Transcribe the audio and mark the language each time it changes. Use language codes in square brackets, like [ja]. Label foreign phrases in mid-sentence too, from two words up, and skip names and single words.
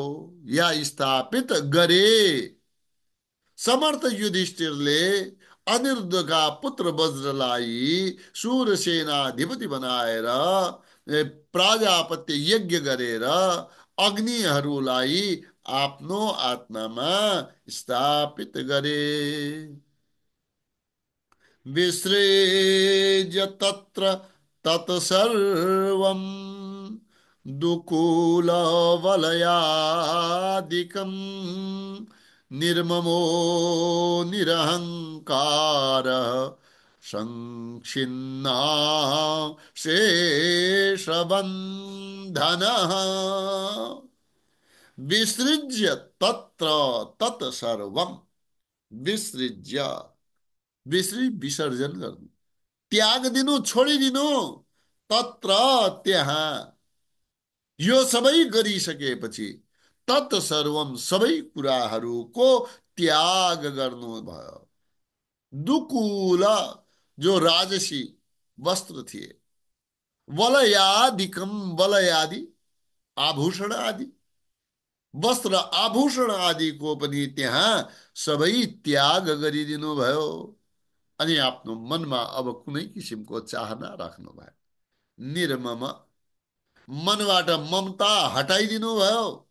[ne] या स्थापित गरे समर्थ युधिष्ठिरले अनिरुद्धका पुत्र वज्रलाई सूरसेनाधिपति बनाएर प्राजापत्य यज्ञ गरेर अग्निहरूलाई आफ्नो आत्मामा स्थापित गरे [sa] विसृज्य तत्र तत्सर्वं दुकूलवलयादिकं निर्ममो निरहङ्कारः संक्षिन्ना शेषबन्धनः विसृज्य तत्र तत्सर्वं विसृज्य [ne] विसर्जन गर्नु त्याग दिनु छोडिदिनु तत्र त्यहाँ यो सबै गरिसकेपछि तत्सर्वम सबै कुराहरूको त्याग गर्नुभयो दुकूल जो राजसी वस्त्र थिए वलयादिकम वलयादि आभूषण आदि वस्त्र आभूषण आदिको पनि त्यहाँ सबै त्याग गरिदिनु भयो अनि आफ्नो मनमा अब कुनै किसिमको चाहना राख्नु भयो निर्मम मनबाट ममता हटाइदिनु भयो